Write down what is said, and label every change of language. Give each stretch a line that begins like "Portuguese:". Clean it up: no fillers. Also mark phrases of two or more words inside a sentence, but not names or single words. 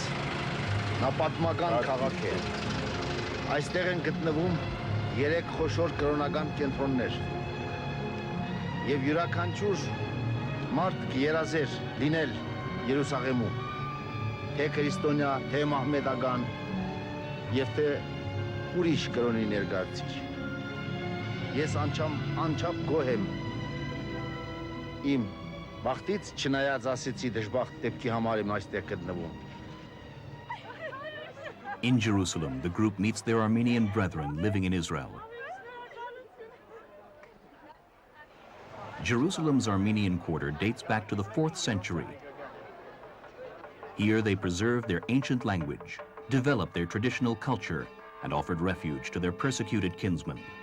Armenian: Նա պատմական քաղաք է։ Այստեղ են գտնվում 3 խոշոր կրոնական կենտրոններ։ Եվ յուրաքանչյուր մարդ կերազեր լինել Երուսաղեմում։ Թե քրիստոնյա, թե մահմեդական, եւ թե ուրիշ կրոնի ներկայացուցիչ։ Ես անչափ գոհ եմ իմ բախտից, չնայած ասեցի դժբախտ դեպքի համար եմ այստեղ գտնվում։
English: In Jerusalem, the group meets their Armenian brethren living in Israel. Jerusalem's Armenian quarter dates back to the 4th century. Here they preserved their ancient language, developed their traditional culture, and offered refuge to their persecuted kinsmen.